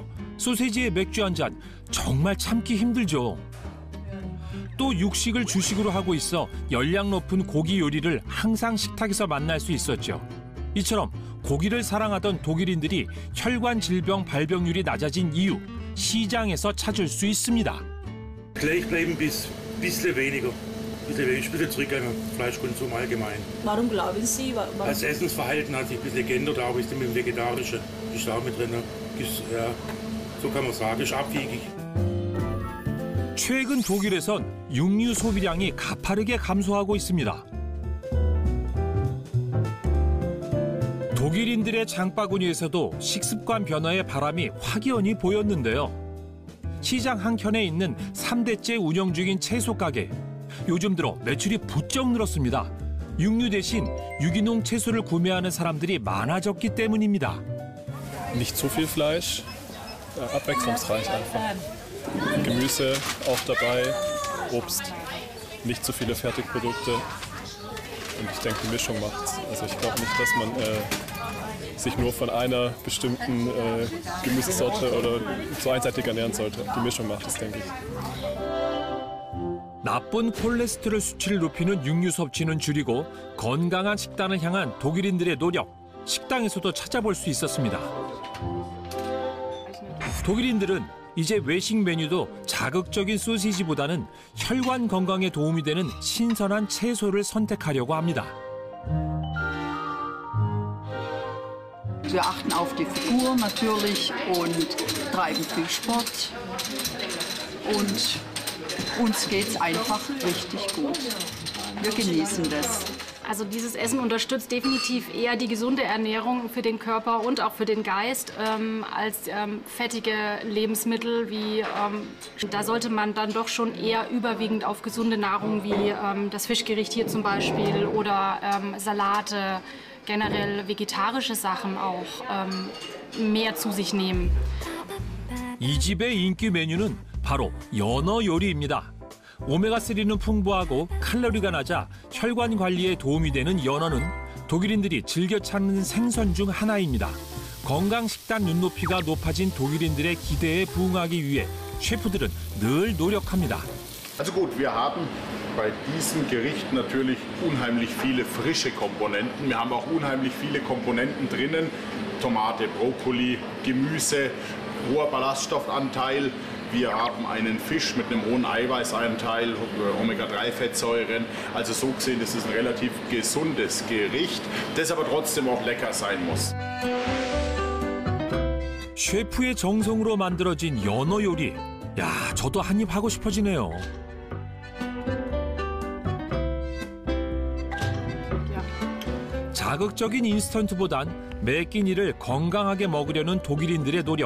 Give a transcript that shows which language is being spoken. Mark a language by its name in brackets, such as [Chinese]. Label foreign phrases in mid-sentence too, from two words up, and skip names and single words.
[Korean] 소세지에 맥주 한 잔, 정말 참기 힘들죠. 또 육식을 주식으로 하고 있어 열량 높은 고기 요리를 항상 식탁에서 만날 수 있었죠. 이처럼 고기를 사랑하던 독일인들이 혈관 질병 발병률이 낮아진 이유, 시장에서 찾을 수 있습니다. [German] Bisschen weniger. Ich bin zurück an den Fleischkonsum allgemein. Warum glauben Sie? Das Essensverhalten hat sich ein bisschen geändert, auch ist mit dem Vegetarischen. Ist auch mit drin. Ja, so kann man sagen, ist abwiegig. [Korean] 최근 독일에선 육류 소비량이 가파르게 감소하고 있습니다. 독일인들의 장바구니에서도 식습관 변화의 바람이 확연히 보였는데요. 시장 한켠에 있는 3대째 운영 중인 채소 가게. 요즘 들어 매출이 부쩍 늘었습니다. 육류 대신 유기농 채소를 구매하는 사람들이 많아졌기 때문입니다. [German] Nicht zu viel Fleisch, abwechslungsreich einfach. Gemüse auch dabei, Obst, nicht zu viele Fertigprodukte. Und ich denke, die Mischung macht's. Also ich glaube nicht, dass man sich nur von einer bestimmten Gemüsesorte oder so einseitig ernähren sollte. Die Mischung macht es, denke ich. [Korean] 나쁜 콜레스테롤 수치를 높이는 육류 섭취는 줄이고 건강한 식단을 향한 독일인들의 노력, 식당에서도 찾아볼 수 있었습니다. 독일인들은 이제 외식 메뉴도 자극적인 소시지보다는 혈관 건강에 도움이 되는 신선한 채소를 선택하려고 합니다. [German] Wir achten auf die Figur natürlich und treiben viel Sport. Und uns geht's einfach richtig gut. Wir genießen das. Also dieses Essen unterstützt definitiv eher die gesunde Ernährung für den Körper und auch für den Geist als fettige Lebensmittel. Da sollte man dann doch schon eher überwiegend auf gesunde Nahrung wie das Fischgericht hier zum Beispiel oder Salate, generell vegetarische Sachen auch mehr zu sich nehmen. [Korean] 이 집의 인기 메뉴는 바로 연어 요리입니다. 오메가3는 풍부하고 칼로리가 낮아 혈관 관리에 도움이 되는 연어는 독일인들이 즐겨 찾는 생선 중 하나입니다. 건강 식단 눈높이가 높아진 독일인들의 기대에 부응하기 위해 셰프들은 늘 노력합니다. [German] Also gut, wir haben bei diesem Gericht natürlich unheimlich viele frische Komponenten. Wir haben auch unheimlich viele Komponenten drinnen. Tomate, Brokkoli, Gemüse, hoher Ballaststoffanteil. Wir haben einen Fisch mit einem hohen Eiweißanteil, Omega-3-Fettsäuren. Also so gesehen ist es ein relativ gesundes Gericht, das aber trotzdem auch lecker sein muss. [Korean] 셰프의 정성으로 만들어진 연어 요리. 야, 저도 한 입 하고 싶어지네요. 자극적인 인스턴트보단 매 끼니를 건강하게 먹으려는 독일인들의 노력.